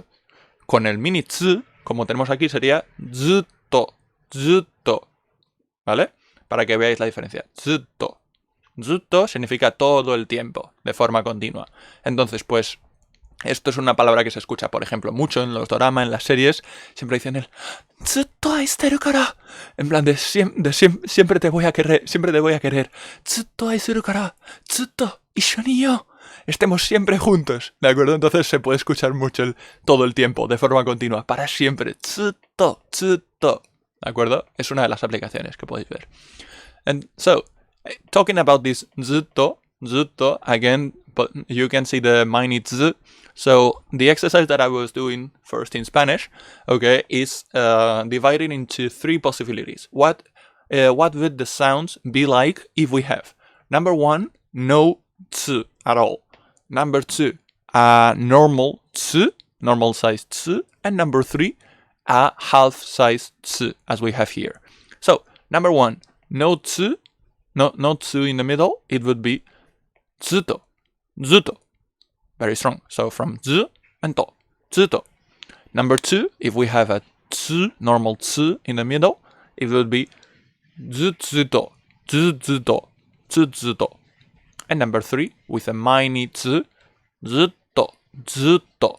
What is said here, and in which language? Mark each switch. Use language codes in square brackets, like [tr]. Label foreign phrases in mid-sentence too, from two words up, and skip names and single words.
[es] Con el mini tsu, como tenemos aquí, sería zuto. ¿Vale? Para que veáis la diferencia. Zuto significa todo el tiempo, de forma continua. Entonces, pues, esto es una palabra que se escucha, por ejemplo, mucho en los doramas, en las series. Siempre dicen el [ja] ずっとあいてるから. [es] En plan de siempre te voy a querer. [ja] ずっとあいてるから. ずっと一緒によ. [es] Estemos siempre juntos, ¿de acuerdo? Entonces se puede escuchar mucho todo el tiempo, de forma continua, para siempre. Zutto. ¿De acuerdo? Es una de las aplicaciones que podéis ver. [en] And so, talking about this zutto, again, but you can see the mini z. So the exercise that I was doing first in Spanish, okay, is divided into 3 possibilities. What would the sounds be like if we have? Number 1, no z at all. Number 2, a normal z, normal size z. And number 3, a half size z, as we have here. So, number 1, no z, no z in the middle, it would be zuto. Very strong. So from z and to, zuto. Number 2, if we have a z, normal z in the middle, it would be zutsuto. And number 3, with a mini z, zuto.